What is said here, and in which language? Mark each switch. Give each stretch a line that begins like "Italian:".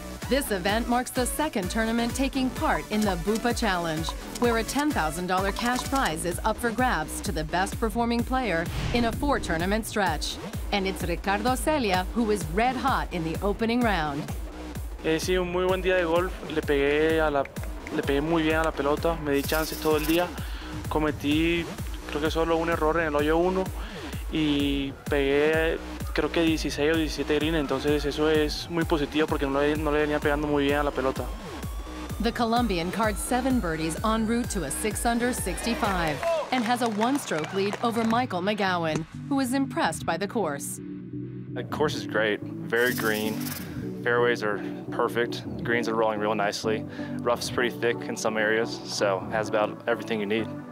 English: This event marks the second tournament taking part in the BUPA Challenge, where a $10,000 cash prize is up for grabs to the best performing player in a 4-tournament stretch. And it's Ricardo Celia who is red hot in the opening round.
Spanish: Sí, un muy buen día de golf. Le pegué muy bien a la pelota, me di chances todo el día. Cometí, creo que solo un error en el hoyo 1 y pegué, creo que 16 o 17 greens, entonces eso es muy positivo porque no le venía pegando muy bien a la pelota.
English: The Colombian cards 7 birdies en route to a 6-under 65 and has a 1-stroke lead over Michael McGowan, who is impressed by the course. The course is great, very green. Fairways are perfect. Greens are rolling real nicely. Rough's pretty thick in some areas, so it has about everything you need.